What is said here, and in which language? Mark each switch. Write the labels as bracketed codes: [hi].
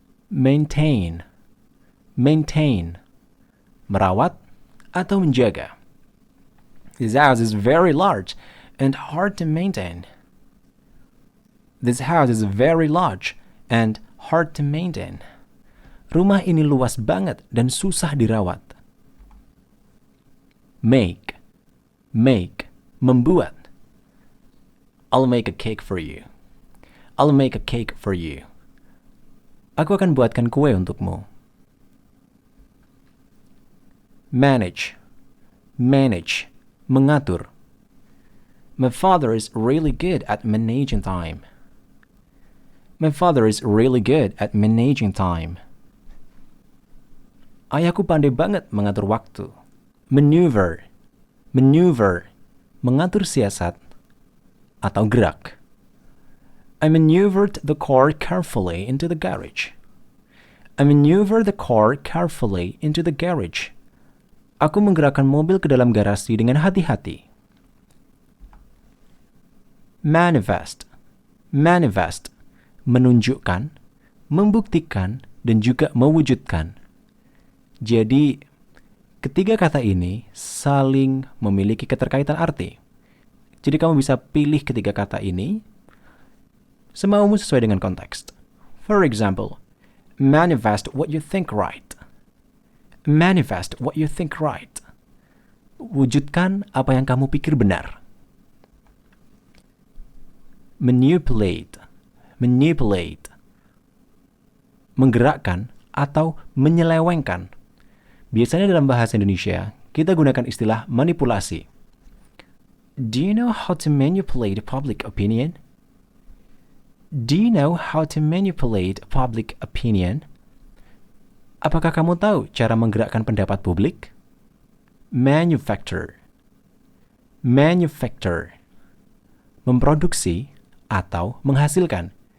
[en] Maintain. Maintain. [id] Merawat atau menjaga. [en] This house is very large and hard to maintain. This house is very large and hard to maintain. [id] Rumah ini luas banget dan susah dirawat. [en] Make. Make. [id] Membuat. [en] I'll make a cake for you. I'll make a cake for you. [id] Aku akan buatkan kue untukmu. [en] Manage. Manage. [id] Mengatur. [en] My father is really good at managing time. My father is really good at managing time. [id] Ayahku pandai banget mengatur waktu. [en] Maneuver. Maneuver. [id] Mengatur siasat atau gerak. [en] I maneuvered the car carefully into the garage. I maneuvered the car carefully into the garage. [id] Aku menggerakkan mobil ke dalam garasi dengan hati-hati. [en] Manifest. Manifest. [id] Menunjukkan, membuktikan, dan juga mewujudkan. Jadi, ketiga kata ini saling memiliki keterkaitan arti. Jadi kamu bisa pilih ketiga kata ini semaumu sesuai dengan konteks. [en] For example, manifest what you think right. Manifest what you think right. [id] Wujudkan apa yang kamu pikir benar. [en] Manipulate. Manipulate. [id] Menggerakkan atau menyelewengkan. Biasanya dalam bahasa Indonesia, kita gunakan istilah manipulasi. [en] Do you know how to manipulate public opinion? Do you know how to manipulate public opinion? [id] Apakah kamu tahu cara menggerakkan pendapat publik? [en] Manufacture. Manufacture. [id] Memproduksi atau menghasilkan.